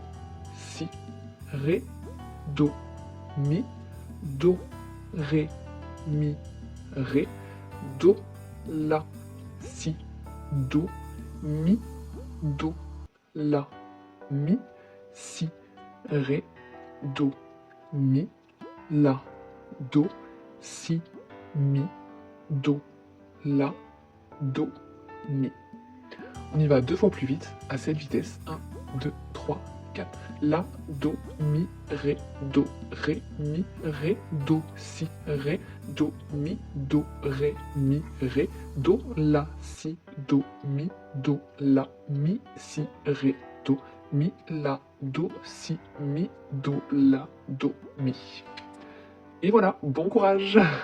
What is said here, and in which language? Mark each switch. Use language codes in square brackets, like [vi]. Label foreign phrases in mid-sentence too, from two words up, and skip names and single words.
[fr] Si, Ré, Do, Mi, Do, Ré, Mi, Ré, Do, La, Si, Do, Mi, Do, La, Mi, Si, Ré, Do, Mi, La, Do, Si, Mi, Do, La, Do, Mi. On y va deux fois plus vite, à cette vitesse. 1, 2, 3, 4. La, Do, Mi, Ré, Do, Ré, Mi, Ré, Do, Si, Ré, Do, Mi, Do, Ré, Mi, Ré, Do, La, Si, Do, Mi, Do, La, Mi, Si, Ré, Do, Mi, La, Do, Si, Mi, Do, La, Do, Mi. Et voilà, bon courage!